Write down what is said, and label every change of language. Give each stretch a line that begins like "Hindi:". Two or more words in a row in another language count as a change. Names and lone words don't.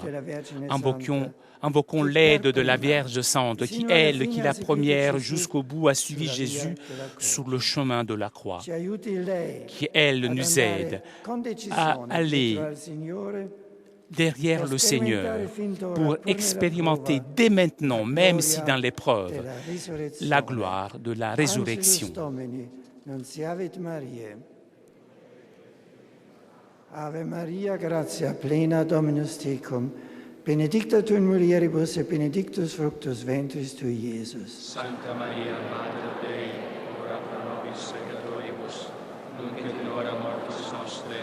French: Invoquons l'aide de la Vierge Sainte qui, elle, qui la première jusqu'au bout a suivi Jésus sur le chemin de la croix, qui, elle, nous aide à aller derrière le Seigneur pour expérimenter dès maintenant, même si dans l'épreuve, la gloire de la résurrection.
Latin: Ave Maria, gratia plena, Dominus tecum, benedicta tu in mulieribus et benedictus fructus ventris tui, Iesus. Sancta Maria, Mater Dei, ora pro nobis peccatoribus, nunc et in hora mortis nostre.